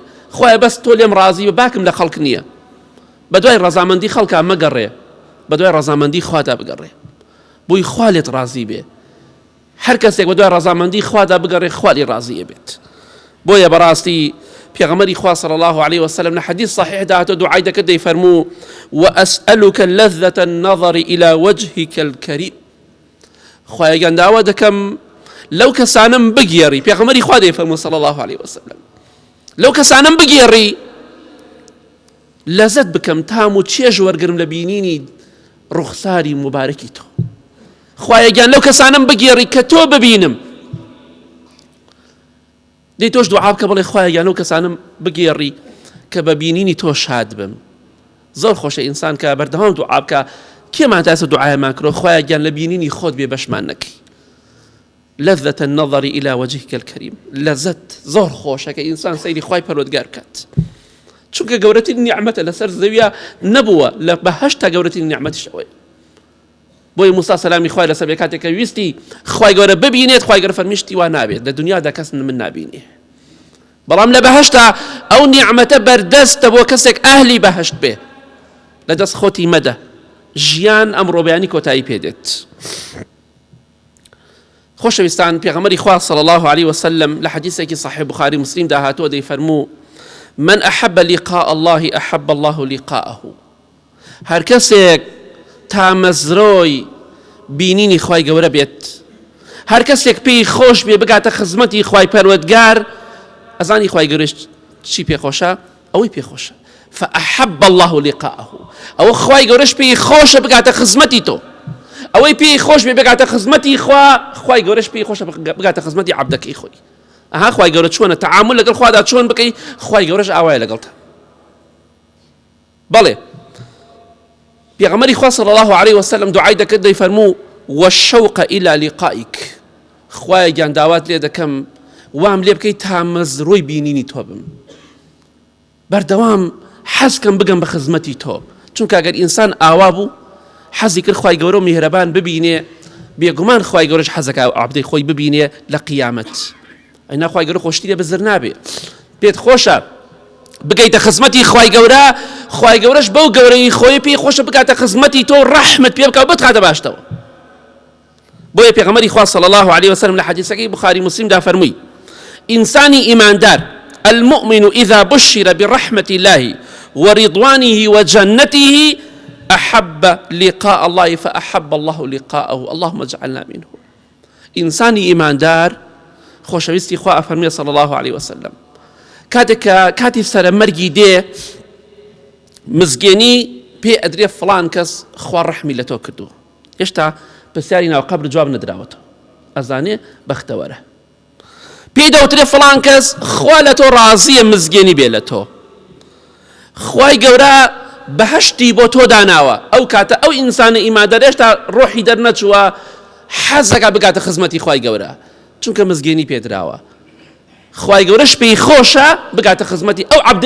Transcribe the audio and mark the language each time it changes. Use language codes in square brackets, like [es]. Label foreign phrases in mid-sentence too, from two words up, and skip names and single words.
[ckb] خوایە بەس تۆ لێم ڕازی بە، باکم لە خەڵک نییە، بە دوای ڕەزامەندی خەڵکا مەگەڕێ، بە دوای ڕەزامەندی خوادا بگەڕێ، بۆی خوا لێت ڕازی بێ. هەر کەسێک بە دوای ڕەزامەندی خوادا بگەڕێ، خوا لێ ڕازیە بێت. بۆیە بەڕاستی پێغەمبەری خوا [ar] صلی الله عليه وسلم [ckb] لە [ar] حەدیث صحیح [ckb] داهاتۆ دوعای دەکرد، دەیفەرموو [ar] وأسألك لذة النظر إلى وجهك الكريم. [ckb] خوایە گەنداوە دەکەم لەو کەسانم بگێڕی، پێغەمبەری خوا دەیفەرموو [ar] صلی الله عليه وسلم، [ckb] لەو کەسانم بگێڕی لەزەت بکەم، تام و چێژ وەرگرم لە بینینی ڕوخساری مبارەکی تۆ. خوایە گیان لەو کەسانم بگێڕی کە تۆ ببینم. دەی تۆش دوعا بکە، بڵێ خوایە گیان لەو کەسانم بگێڕی کە بە بینینی تۆ شاد بم. زۆر خۆشە ئینسان کە بەردەوام دوعا بکە. کێمان تاسە دوعایەمان کردەوە خوایە گیان لە بینینی خۆت بێ بەشمان نەکەی. [ar] لذة النظر إلى وجهك الكريم، [ckb] لذت زۆر خۆشە کە ئینسان سەیری خوای پەروەردگار بکات، چونکە گەورەترین نیعمەتە لەسەر زەویە نەبووە، لە بەهەشتا گەورەترین نیعمەتیش ئەوەیە. بۆی موسا سەلامی خوای لەسەر بێ کاتێک کە ویستی خوای گەورە ببینێت، خوای گەورە فەرمی شتی وا نابێت، لە دنیادا کەس من نابینێ، بەڵام لە بەهەشتا ئەو نیعمەتە بەردەستە بۆ کەسێک ئەهلی بەهەشت بێ، لەدەست خۆتی مەدە، ژیان ئەمڕۆ بەیانی کۆتایی پێدێت. خۆشەویستان، پێغەمبەری خوا [ar] صلی الله عليه وسلم [ckb] لە حەدیثێکی صحیح بخاری مسلم داهاتوە دەیفەرموو [ar] من أحب لقاء الله أحب الله لقاءه. [ckb] هەر کەسێک تامەزرۆی بینینی خوای گەورە بێت، هەر کەسێک پێی خۆش بێ بگاتە خزمەتی خوای پەروەردگار، ئەزانی خوای گەورەش چی پێخۆشە؟ ئەوەی پێخۆشە. [ar] فأحب الله لقاءه، [ckb] ئەوە خوای گەورەش پێی خۆشە بگاتە خزمەتی تۆ، ئەوەی پێی خۆش بێ بگاتە خزمەتی خوا، خوای گەورەش پێی خۆشە بگاتە خزمەتی عەبدەکەی خۆی. ئەها خوای گەورە چۆنە تەعامل لەگەڵ خوادا چۆن بکەی، خوای گەورەش ئاوایە لەگەڵتە. بەڵێ پێغەمبەری خوا [ar] صلی الله عليه وسلم [ckb] دوعای دەکرد، دەیفەرموو [ar] والشوق إلى لقائك، [ckb] خوایە گیان داوات لێ دەکەم وام لێ بکەی تامەزرۆی بینینی تۆ بم، بەردەوام حەزکەم بگەم بە خزمەتی تۆ، چونکە ئەگەر ئینسان ئاوا بوو حەزی کرد خوای گەورە و میهرەبان ببینێ، بێگومان خوای گەورەش حەزەکە عەبدەی خۆی ببینێ لە قیامەت. ئەینا خوای گەورە خۆشتی لێ بزر نابێ، پێت خۆشە بگەیتە خزمەتی خوای گەورە، خوای گەورەش بەو گەورەی خۆی پێی خۆشە بگاتە خزمەتی تۆ، ڕەحمت پێ بکە و بتخاتە باشتەوە. بۆیە پێغەمبەری خوا [ar] صلی الله عليه وسلم [ckb] لە حەدیثەکەی بخاری مسلم دا فەرمووی ئینسانی ئیماندار [ar] المؤمن إذا بشر برحمة الله ورضوانه وجنته أحب لقاء الله فأحب الله لقاءه اللهم اجعلنا منه. [ckb] إنساني إيمان دار خۆشەویستی خوا ئەفەرمێ [ar] صلی الله عليه وسلم [ckb] کاتێک کە کاتی سەرمەرگی دێ مزگێنی پێ ئەدرێ فڵان کەس خوا ڕەحمی لە تۆ کردووە، هێشتا پرسیاری ناو قبر جواب نەدراوەتەوە ئەزانێ بەختەوەرە پێی دەوترێ فڵان کەس خوا لە تۆ ڕازیە مزگەێنی بێ لە تۆ خوای گەورە بەهەشتی بۆ تۆ داناوە ئەو کاتە ئەو ئینسانە ئیماندار هێشتا ڕۆحی دەرنەچووە حەزەکە بگاتە خزمەتی خوای گەورە چونکە مزگەێنی پێدراوە خوای گەورەش پێی خۆشە بگاتە خزمەتی ئەو عەبدەی